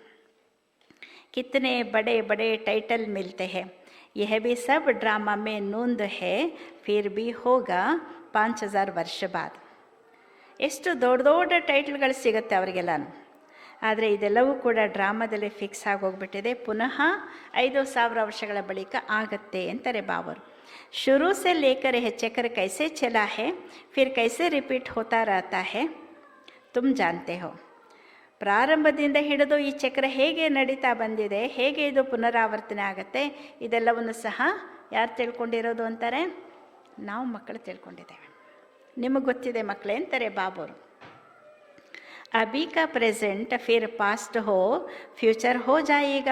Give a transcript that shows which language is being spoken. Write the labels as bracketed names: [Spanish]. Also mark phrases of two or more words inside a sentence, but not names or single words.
[Hindi] कितने बड़े बड़े टाइटल मिलते हैं, यह भी सब ड्रामा में नूंध है, फिर भी होगा 5000 वर्ष बाद. [Kannada] ಎಷ್ಟು ದೊಡ್ಡ ದೊಡ್ಡ ಟೈಟಲ್ಗಳು ಸಿಗುತ್ತೆ ಅವರಿಗೆಲ್ಲನೂ. ಆದರೆ ಇದೆಲ್ಲವೂ ಕೂಡ ಡ್ರಾಮಾದಲ್ಲಿ ಫಿಕ್ಸ್ ಆಗೋಗ್ಬಿಟ್ಟಿದೆ. ಪುನಃ 5000 ವರ್ಷಗಳ ಬಳಿಕ ಆಗತ್ತೆ ಅಂತಾರೆ ಬಾಬರು. [Hindi] शुरू से लेकर यह चक्र कैसे चला है, फिर कैसे रिपीट होता रहता है, तुम जानते हो. [Kannada] ಪ್ರಾರಂಭದಿಂದ ಹಿಡಿದು ಈ ಚಕ್ರ ಹೇಗೆ ನಡೀತಾ ಬಂದಿದೆ, ಹೇಗೆ ಇದು ಪುನರಾವರ್ತನೆ ಆಗುತ್ತೆ, ಇದೆಲ್ಲವನ್ನು ಸಹ ಯಾರು ತಿಳ್ಕೊಂಡಿರೋದು ಅಂತಾರೆ, ನಾವು ಮಕ್ಕಳು ತಿಳ್ಕೊಂಡಿದ್ದೇವೆ. ನಿಮಗೆ ಗೊತ್ತಿದೆ ಮಕ್ಕಳೇ ಅಂತಾರೆ ಬಾಬೋರು. [Hindi] अभी का प्रेजेंट फिर पास्ट हो फ्यूचर हो जायेगा.